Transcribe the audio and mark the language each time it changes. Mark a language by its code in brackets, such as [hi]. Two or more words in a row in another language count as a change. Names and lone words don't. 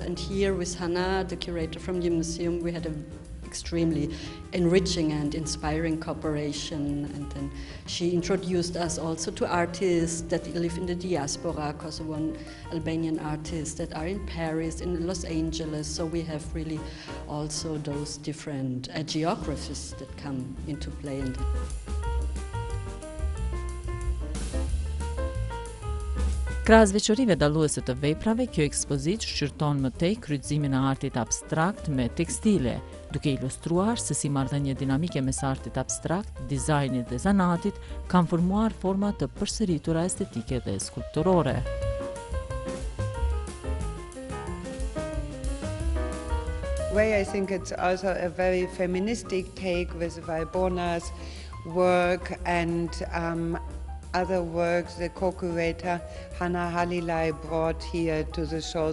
[en] And here with Hannah, the curator from the museum, we had an extremely enriching and inspiring cooperation. And then she introduced us also to artists that live in the diaspora, Kosovan Albanian artists that are in Paris, in Los Angeles. So we have really also those different geographies that come into play. [sq] Krahas veçorive dalluese të veprave, kjo ekspozit shqyrton më tej kryqëzimin e artit abstrakt me tekstile, duke ilustruar se si marrëdhënie dinamike mes artit abstrakt, dizajnit dhe zanatit kanë formuar forma të përsëritura estetike dhe skulpturore. [en] I think it's also a very feministic take with Valbona's work and other works the co-curator Hannah Halilay brought here to the show.